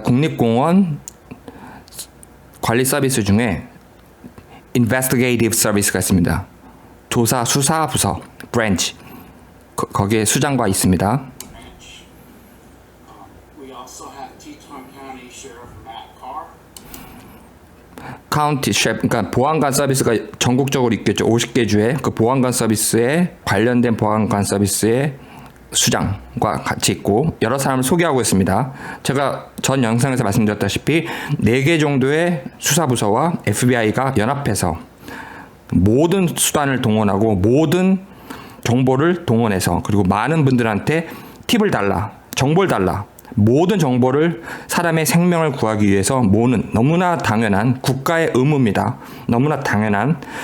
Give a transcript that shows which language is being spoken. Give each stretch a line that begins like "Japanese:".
Korean: 국립공원 관리 서비스 중에 Investigative Service가 있습니다. 조사 수사 부서 branch 거기에 수장과 있습니다. Ranch.
English: We also have Teton County Sheriff Matt Carr.
Korean: 카운티 셰프, 그러니까 보안관 서비스가 전국적으로 있겠죠. 50개 주에 그 보안관 서비스에 관련된 보안관 서비스의 수장과 같이 있고 여러 사람을 소개하고 있습니다. 제가 전 영상에서 말씀드렸다시피 4개 정도의 수사부서와 FBI가 연합해서 모든 수단을 동원하고 모든 정보를 동원해서 그리고 많은 분들한테 팁을 달라, 정보를 달라, 모든 정보를 사람의 생명을 구하기 위해서 모으는 너무나 당연한 국가의 의무입니다. 너무나 당연한.